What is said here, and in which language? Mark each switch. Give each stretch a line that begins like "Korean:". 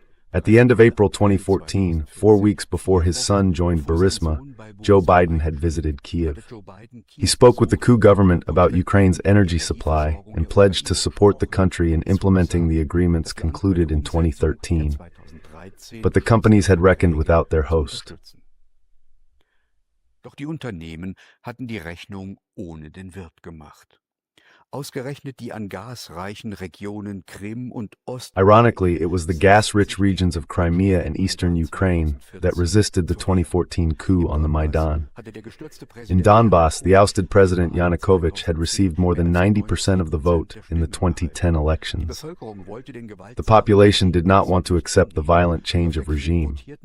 English: At the end of April 2014, 4 weeks before his son joined Burisma, Joe Biden had visited Kyiv. He spoke with the coup government about Ukraine's energy supply and pledged to support the country in implementing the agreements concluded in 2013. But the companies had reckoned without their host.
German: Doch die Unternehmen hatten die Rechnung ohne den Wirt gemacht. Ausgerechnet die an Gas reichen Regionen Krim und Ost.
English: Ironically, it was the gas-rich regions of Crimea and eastern Ukraine that resisted the 2014 coup on the Maidan. In Donbas, the ousted President Yanukovych had received more than 90% of the vote in the 2010 elections. The population did not want to accept the violent change of regime.